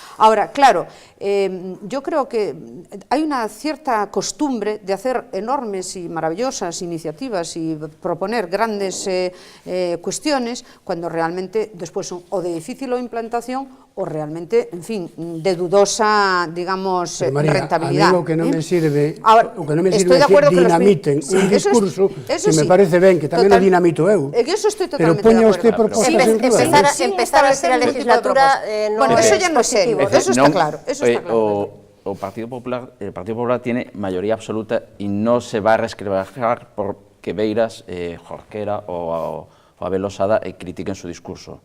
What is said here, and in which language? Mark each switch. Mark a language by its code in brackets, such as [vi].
[es] Ahora, claro, yo creo que hay una cierta costumbre de hacer enormes y maravillosas iniciativas y proponer grandes cuestiones cuando realmente después son o de difícil implantación o realmente, en fin, de dudosa, digamos, María, rentabilidad. [gl] A mí o que non me sirve, [es] ahora, [gl] o que non me sirve é que dinamiten un discurso que me parece ben, que tamén o dinamito eu. [es] Eso estoy [gl] pero poña usted propostas en duda. [es] Empezar a ser la legislatura bueno, eso ya no sé, eso está claro, eso está claro. el Partido Popular tiene mayoría absoluta y no se va a resquebrajar porque Beiras, Jorquera o Abel Osada critiquen su discurso.